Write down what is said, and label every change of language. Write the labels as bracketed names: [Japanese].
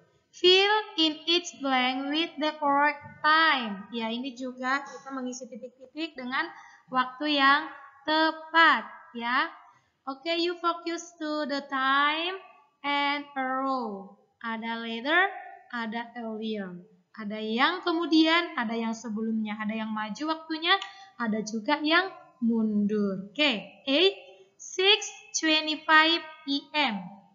[English] Fill in each blank with the correct time. [Indonesian] Ya, ini juga kita mengisi titik-titik dengan waktu yang tepat ya. [English] Oke, you focus to the time and a row. [Indonesian] Ada later, ada earlier. Ada yang kemudian, ada yang sebelumnya, ada yang maju waktunya, ada juga yang mundur. Oke, 6:25 PM.